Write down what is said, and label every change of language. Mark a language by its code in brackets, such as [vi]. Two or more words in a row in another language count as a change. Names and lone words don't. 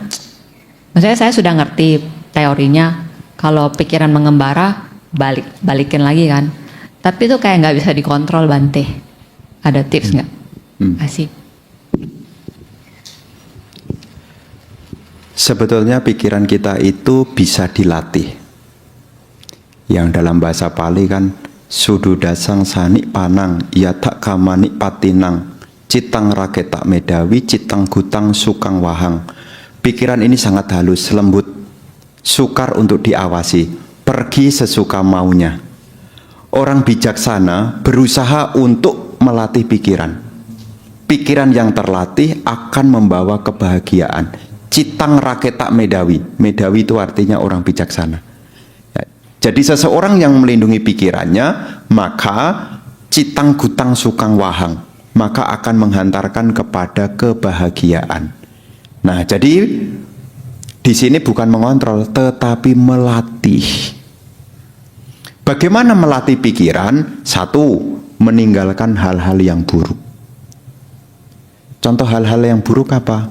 [id] Maksudnya saya sudah ngerti teorinya, kalau pikiran mengembara balikin lagi kan. Tapi itu kayak nggak bisa dikontrol Bante. Ada tips nggak? Kasih. Sebetulnya pikiran kita itu bisa dilatih. Yang dalam bahasa Pali kan [pi] sududasang sanik panang yatak kamanik patinang citang raketak medawi citang gutang sukang wahang. [id] Pikiran ini sangat halus, lembut, sukar untuk diawasi, pergi sesuka maunya. Orang bijaksana berusaha untuk melatih pikiran. Pikiran yang terlatih akan membawa kebahagiaan. [pi] Citang raketa medawi. [id] Medawi itu artinya orang bijaksana. Ya, jadi seseorang yang melindungi pikirannya, maka [pi] citang gutang sukang wahang, [id] maka akan menghantarkan kepada kebahagiaan. Nah, jadi di sini bukan mengontrol, tetapi melatih. Bagaimana melatih pikiran? Satu, meninggalkan hal-hal yang buruk. Contoh hal-hal yang buruk apa?